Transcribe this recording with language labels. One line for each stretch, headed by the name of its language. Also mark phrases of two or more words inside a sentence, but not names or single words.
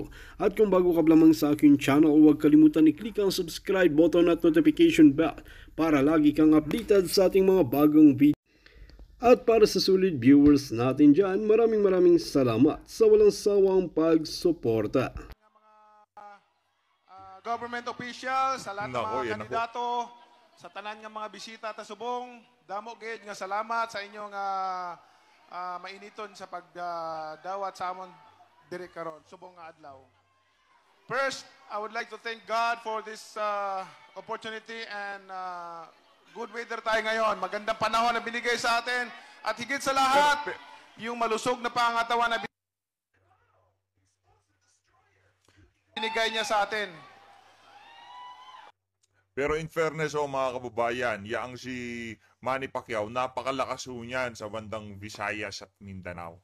Filipino: At kung bago ka lamang sa aking channel, huwag kalimutan i-click ang
English: subscribe button
Filipino: at
English: notification bell
Filipino: para lagi kang updated sa ating mga bagong video. At para sa
English: solid viewers
Filipino: natin dyan, maraming salamat sa walang sawang pagsuporta.
English: Government officials,
Hiligaynon: sa lahat ng mga kandidato, sa tanan ng mga bisita ta subong, damo gid nga salamat sa inyong mainiton sa pagdawat sa amon diri karon subong nga adlaw.
English: First, I would like to thank God for this opportunity and good weather
Filipino: tayo ngayon. Magandang panahon na binigay sa atin at higit sa lahat, yung malusog na pangatawan na binigay niya sa atin. Pero
English: in fairness
Filipino: mga kababayan, yaang si Manny Pacquiao, napakalakas ho niyan sa bandang Visayas at Mindanao.